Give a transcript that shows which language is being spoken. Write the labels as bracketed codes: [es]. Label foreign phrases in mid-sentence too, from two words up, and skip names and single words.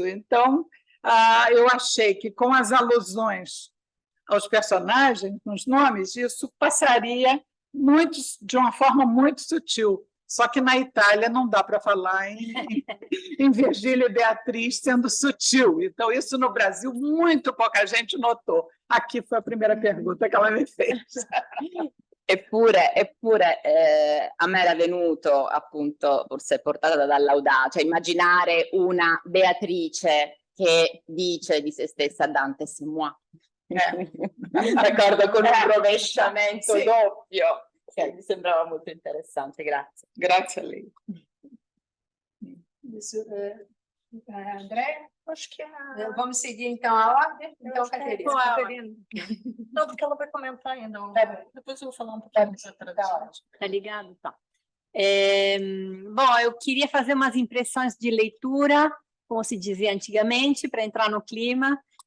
[pt] Então, eu achei que com as alusões aos personagens, nos nomes, isso passaria de uma forma muito sutil. Só que na Itália não dá para falar em Virgílio e Beatriz sendo sutil. Então, isso no Brasil, muito pouca gente notou. Aqui foi a primeira pergunta que ela me fez. [it] Eppure a me era venuto, appunto, forse portata dall'audacia, immaginare una Beatrice che dice di se stessa Dante [fr] c'est moi. [it] D'accordo, con un rovesciamento doppio. Mi sembrava molto interessante, grazie. Grazie a lei. [pt] André, acho que vamos seguir então a ordem. Então, Caterina. Não, porque ela vai comentar ainda. Depois eu vou falar um pouquinho da tradução. Tá ligado? Tá. Bom, eu queria fazer umas impressões de leitura, como se dizia antigamente, para entrar no clima.